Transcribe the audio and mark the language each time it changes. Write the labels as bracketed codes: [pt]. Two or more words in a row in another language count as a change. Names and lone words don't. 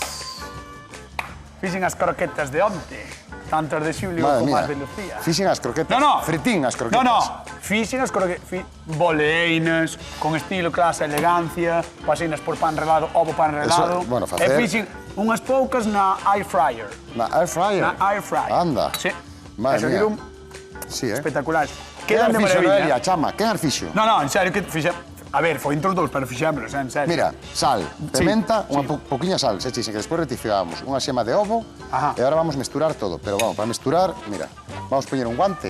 [gl] Fixen as croquetas de onte. Tanto as de Xulio [es] Madre [gl] como [es] mía, [gl] as de Lucía. fixen as croquetas. No. Fritín as croquetas. No. Fixen as croquetas. Boleinas, con estilo, clase, elegancia. Paseinas por pan relado, ovo pan relado. bueno, facer- E fixen unhas poucas na [en] air fryer. [gl] Na [en] air fryer? [gl] Na [en] air fryer. [gl] Anda. Sí. [es] Madre [gl] E [es] mía. [gl] saíron Sí, espectaculares. Quen Quedan de fixo, maravilla. Noelia, chama? Quen as fixo? No, en serio, que fixe... A ver, foi entre os dous, pero fixémolos, en serio. Mira, sal, pimenta, sí. unha poquinha sal, se chisen, que despois rectificamos unha xema de ovo, Ajá. e agora vamos mesturar todo. Pero vamos, para mesturar, mira, vamos poñer un guante,